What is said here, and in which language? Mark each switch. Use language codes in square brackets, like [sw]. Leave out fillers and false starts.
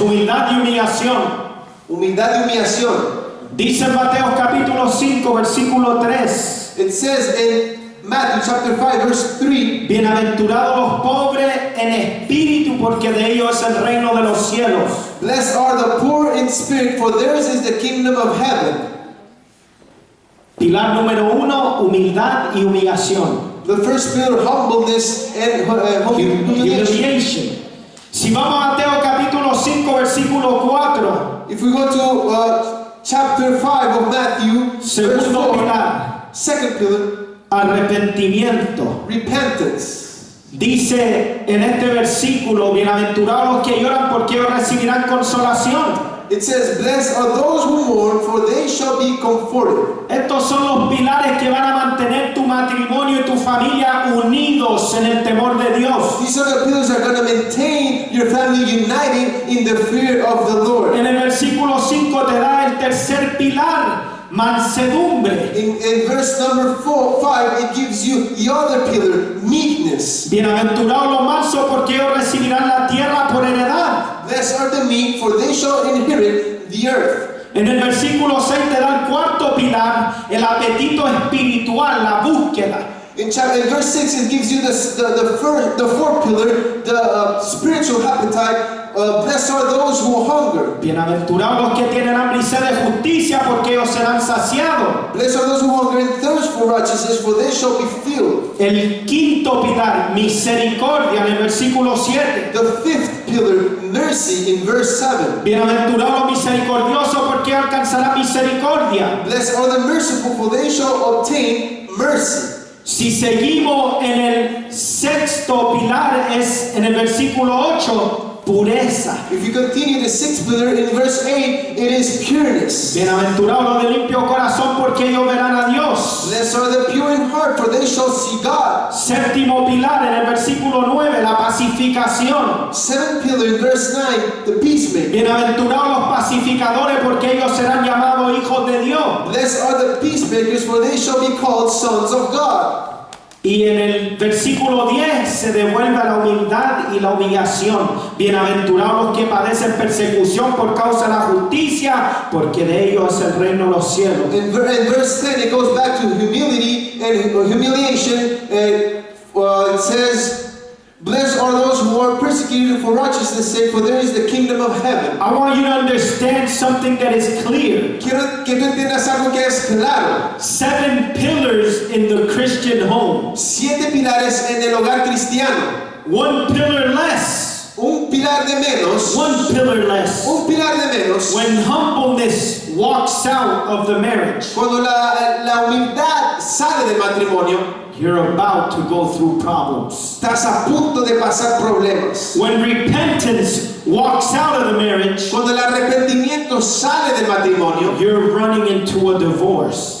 [es] Humildad y humillación. Humildad y humillación. Dice Mateo capítulo 5 versículo 3. [en] It says in Matthew chapter 5, verse 3, [es] Bienaventurados los pobres en espíritu, porque de ellos es el reino de los cielos. [en] blessed are the poor in spirit, for theirs is the kingdom of heaven. [es] Pilar número 1, humildad y humillación. [en] The first pillar, humbleness and humiliation. Humiliation. [es] Si vamos a Mateo capítulo 5 versículo 4, [en] If we go to chapter 5 of Matthew, verse [es] segundo [en] 4, [es] pilar, [en] second pillar, [es] arrepentimiento. [en] repentance. [es] Dice en este versículo, bienaventurados los que lloran, porque ellos recibirán consolación. [en] It says, blessed are those who mourn, for they shall be comforted. [es] Estos son los pilares que van a mantener tu matrimonio y tu familia unidos en el temor de Dios. [en] These are the pillars that are going to maintain your family united in the fear of the Lord. [es] En el versículo 5 te da el tercer pilar, mansedumbre. [en] In verse number 5, it gives you the other pillar, meekness. [es] Bienaventurados los mansos, porque ellos recibirán la tierra por heredad. [en] Blessed are the meek, for they shall inherit the earth. [es] En el versículo 6 te da el cuarto pilar, el apetito espiritual, la búsqueda. [en] In verse 6, it gives you the fourth pillar, the spiritual appetite. Blessed are those who hunger. [es] Bienaventurados los que tienen hambre y sed de justicia, porque ellos serán saciados. [en] Blessed are those who hunger and thirst for righteousness, for they shall be filled. [es] El quinto pilar, misericordia, en el versículo 7. [en] The fifth pillar, mercy, in verse 7. [es] Bienaventurados los misericordiosos, porque alcanzarán misericordia. [en] Blessed are the merciful, for they shall obtain mercy. [es] Si seguimos en el sexto pilar, es en el versículo 8, pureza. [en] If you continue the sixth pillar in verse 8, it is pureness. [es] Bienaventurados los de limpio corazón, porque ellos verán a Dios. [en] Blessed are the pure in heart, for they shall see God. [es] Séptimo pilar, en el versículo 9, la pacificación. [en] Seventh pillar in verse 9, the peacemaker. [es] Bienaventurados los pacificadores, porque ellos serán llamados hijos de Dios. [en] Blessed are the peacemakers, for they shall be called sons of God. [es] Y en el versículo 10 se devuelve la humildad y la humillación. Bienaventurados los que padecen persecución por causa de la justicia, porque de ellos es el reino de los cielos. [en] In verse 10, it goes back to humility and humiliation. It says, blessed are those who are persecuted for righteousness' sake, for there is the kingdom of heaven. I want you to understand something that is clear. [es] Quiero que tú entiendas algo que es claro. [en] 7 pillars in the Christian home. [es] 7 pilares en el hogar cristiano. [en] 1 pillar less. [es] Un pilar de menos. [en] 1 pillar less. [es] Un pilar de menos. [en] When humbleness walks out of the marriage, [es] Cuando la humildad sale del matrimonio, [en] you're about to go through problems. [es] estás a punto de pasar problemas. [en] When repentance walks out of the marriage, [es] Cuando el arrepentimiento sale del matrimonio, [en] you're running into a divorce.